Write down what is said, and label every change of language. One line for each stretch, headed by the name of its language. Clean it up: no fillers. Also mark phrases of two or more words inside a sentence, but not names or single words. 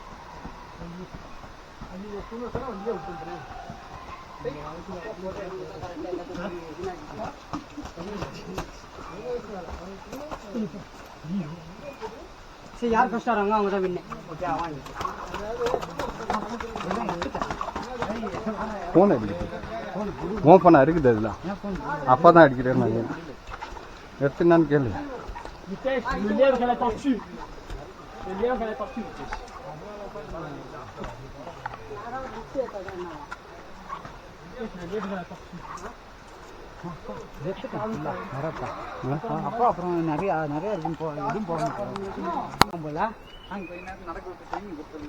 Tamil: சரி யார் ஃபர்ஸ்ட் வராங்க அவங்க தான் வின்னு. ஓகே வாங்க. போன் அடிக்குது. உன் போன் இருக்குது அதுல. அப்பா தான் அடிக்கிறேன் நான். எடுத்துனான்னு கேளு.
French: Vitesse, le lièvre elle est par-dessus. Le lièvre elle est par-dessus.
Tamil: அப்பா அப்புறம் நிறைய நிறைய இருக்கும். இதுவும் போகணும் போல. அங்கே கொஞ்ச நேரம் நடக்க விட்டு ட்ரைனிங் கொடுத்துருங்க.